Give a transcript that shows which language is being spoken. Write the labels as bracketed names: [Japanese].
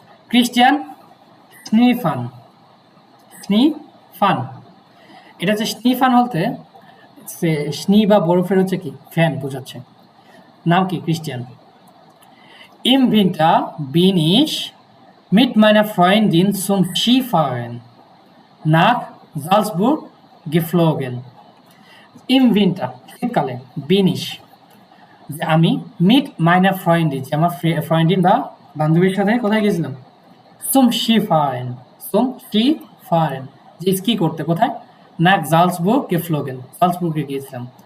[Bangla] Cristian স্নিফান স্নিফান, এটা হচ্ছে স্নিফান বলতে স্নি বা বরফের হচ্ছে কি ফ্যান বোঝাচ্ছে। নাম কি? Cristian. [German] Im Winter bin ich mit meiner Freundin zum Skifahren nach Salzburg geflogen. Im Winter, [Bangla] শীতকালে, [German] bin ich, [Bangla] যে আমি [German] mit meiner Freundin, [Bangla] যে আমার ফ্রেন্ডিন বা বান্ধবীর সাথে কোথায় গেছিলাম? [German] zum Skifahren, zum Skifahren, [Bangla] যে স্কি করতে কোথায়? [German] nach Salzburg geflogen, [Bangla] সালজবুর্গে গিয়েছিলাম।